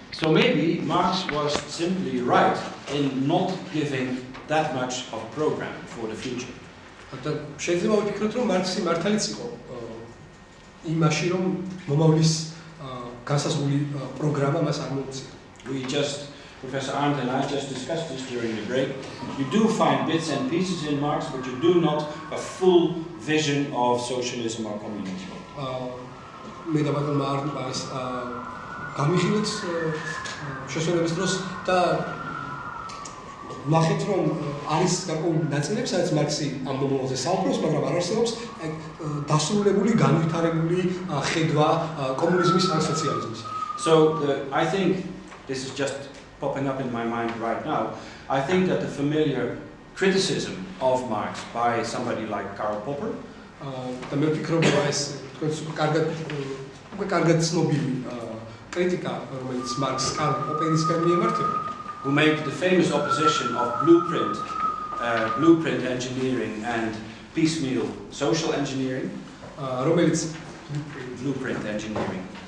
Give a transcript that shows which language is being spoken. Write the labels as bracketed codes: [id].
[en] So maybe Marx was simply right in not giving that much of a program for the future. [ka] და შეიძლება ვიფიქროთ, რომ მარქსი მართალიც იყო იმაში, რომ მომავლის განსაზღვრული პროგრამა მას არ მოუწია. [en] Professor Arndt and I just discussed this during the break. You do find bits and pieces in Marx, but you do not a full vision of socialism or communism. [ka] მე და ბატონმა არნტმა ეს გამიხილეთ შესვენების დროს და ნახეთ, რომ არის გარკვეული ნაწილები, სადაც მარქსი ამ მომავალზე საუბრობს, მაგრამ არ არსებობს დასრულებული, განვითარებული ხედვა კომუნიზმის ან სოციალიზმის. [en] So I think this is just popping up in my mind right now. I think that the familiar criticism of Marx by somebody like Karl Popper [ka] და მე ვფიქრობ, რომ ეს კარგად ცნობილი კრიტიკა, რომელიც მარქსს კარლ პოპერისგან მიემართება, [en] who made the famous opposition of blueprint engineering and piecemeal social engineering. [ka] რომელიც [en] Blueprint engineering.